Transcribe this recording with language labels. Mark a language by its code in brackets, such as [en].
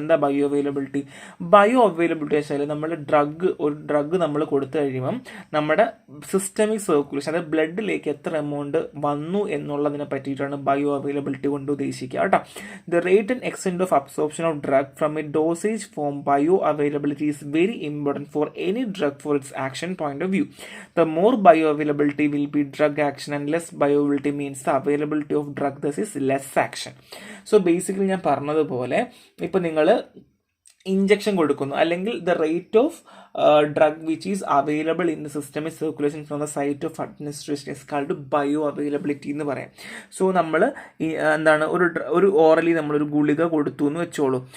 [ml] എന്താ bio availability? Bio availability വെച്ചാൽ നമ്മൾ ഒരു ഡ്രഗ് നമ്മൾ കൊടുത്തു കഴിയുമ്പം നമ്മുടെ സിസ്റ്റമിക് സർക്കുലേഷൻ, അതായത് ബ്ലഡിലേക്ക് എത്ര എമൗണ്ട് വന്നു എന്നുള്ളതിനെ പറ്റിയിട്ടാണ് ബയോ അവൈലബിലിറ്റി കൊണ്ട് ഉദ്ദേശിക്കുക കേട്ടോ. [en] The rate and extent of absorption of drug from a dosage form bioavailability is very important for any drug for its action point of view. The more bioavailability will be drug action and less bioavailability means the availability of drug thus is less action. So basically [ml] ഞാൻ പറഞ്ഞതുപോലെ ഇപ്പം നിങ്ങൾ injection കൊടുക്കുന്നു, അല്ലെങ്കിൽ [en] the rate of drug which is available in the systemic circulation from the site of administration is called bioavailability [ml] എന്ന് പറയാം. So നമ്മൾ എന്താണ് ഒരു ഓറലി നമ്മളൊരു ഗുളിക കൊടുത്തു എന്ന് വെച്ചോളൂ.